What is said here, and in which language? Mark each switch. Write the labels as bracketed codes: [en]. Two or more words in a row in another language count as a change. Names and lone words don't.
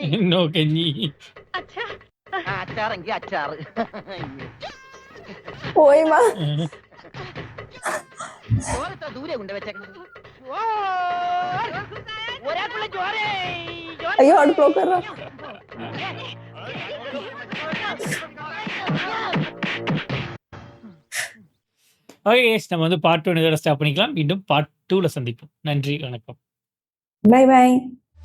[ml] നോ കഞ്ഞി. അച്ചാറെങ്കിൽ അച്ചാറ്. പോയി മാ. ചോറത്ര ദൂരെ കൊണ്ട് വെച്ചേക്കുന്നത്. ഒരാൾക്കുള്ള ചോറേ. അയ്യോ, അടുക്കള കയറാ. [en] okay guys, [ta] நம்ம வந்து பார்ட் 1 இதோட ஸ்டாப் பண்ணிக்கலாம். மீண்டும் பார்ட் 2ல சந்திப்போம். நன்றி, வணக்கம். [en] Bye bye.